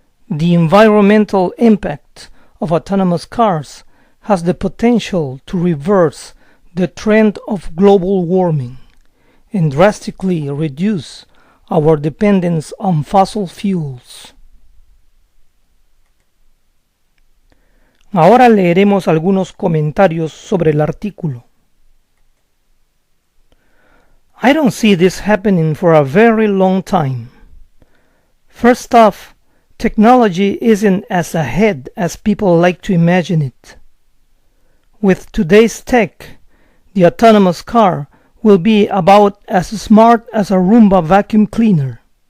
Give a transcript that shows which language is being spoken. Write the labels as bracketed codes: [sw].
[en] The environmental impact of autonomous cars has the potential to reverse the trend of global warming and drastically reduce our dependence on fossil fuels. [es] Ahora leeremos algunos comentarios sobre el artículo. [en] I don't see this happening for a very long time. First off, technology isn't as ahead as people like to imagine it. With today's tech, the autonomous car will be about as smart as a Roomba vacuum cleaner.